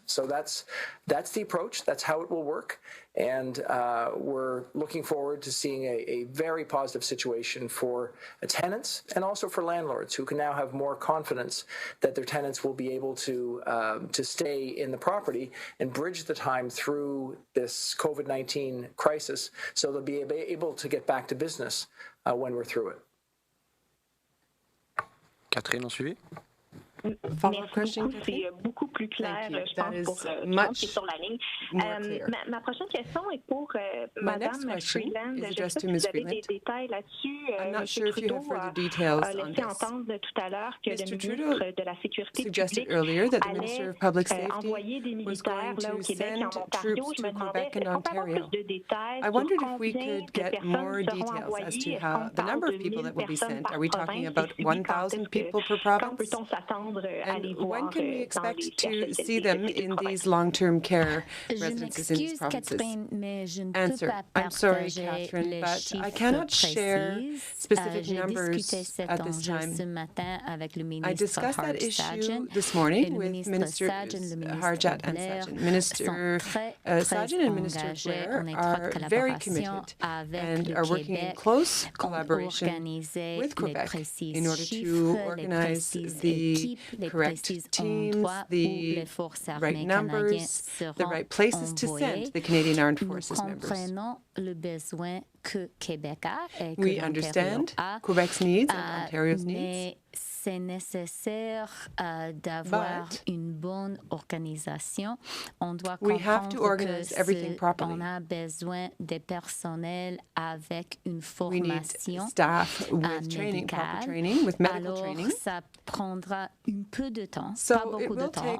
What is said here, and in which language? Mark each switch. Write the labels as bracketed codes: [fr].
[en] So that's the approach. That's how it will work, and we're looking forward to seeing a very positive situation for tenants and also for landlords who can now have more confidence that their tenants will be able to stay in the property and bridge the time through this COVID-19 crisis, so they'll be able to get back to business when we're through it. [fr] Catherine, on suivi? Merci beaucoup, c'est beaucoup plus clair, je pense, pour Trump qui est sur la ligne. Ma prochaine question est pour Madame Freeland. Je ne sais pas si vous avez des détails là-dessus. M. Trudeau a laissé entendre tout à l'heure que le ministre de la Sécurité publique allait envoyer des militaires là, au Québec et en Ontario. Je me demandais, est-ce qu'on peut avoir plus de détails sur combien de personnes seront envoyées? Est-ce qu'on parle de 1000 personnes par province? Quand peut-on s'attendre? [en] And when can we expect to see them in these long-term care residences in these provinces? Answer. I'm sorry, Catherine, but I cannot share specific numbers at this time. I discussed that issue this morning with Minister Harjat and Sajjan. Minister Sajjan and Minister Blair are very committed and are working in close collaboration with Quebec in order to organize the correct teams, the right numbers, the right places to send the Canadian Armed Forces members. [fr] que Québec a et que [en] we understand Quebec's needs and Ontario's needs. [fr] C'est nécessaire d'avoir une bonne organisation. On doit comprendre que on a besoin de personnel avec une formation médicale. Alors, ça prendra un peu de temps, pas beaucoup de temps.